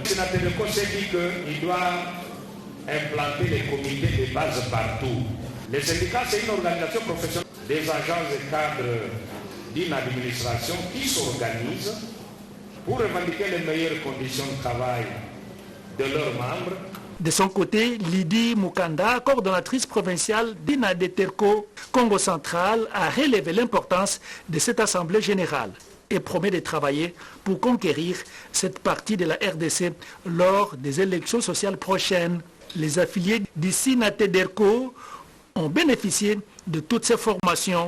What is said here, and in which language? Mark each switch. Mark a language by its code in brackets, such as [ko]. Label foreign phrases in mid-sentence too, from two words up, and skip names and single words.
[fr] Le SINATEDERCO s'est dit qu'il doit implanter les comités de base partout. Les syndicats, c'est une organisation professionnelle des agences et cadres d'une administration qui s'organisent pour revendiquer les meilleures conditions de travail de leurs membres. De son côté, Lydie Mukanda, coordonnatrice provinciale d'INADETERCO Congo central, a relevé l'importance de cette assemblée générale et promet de travailler pour conquérir cette partie de la RDC lors des élections sociales prochaines. Les affiliés du SINATEDERCO ont bénéficié de toutes ces formations.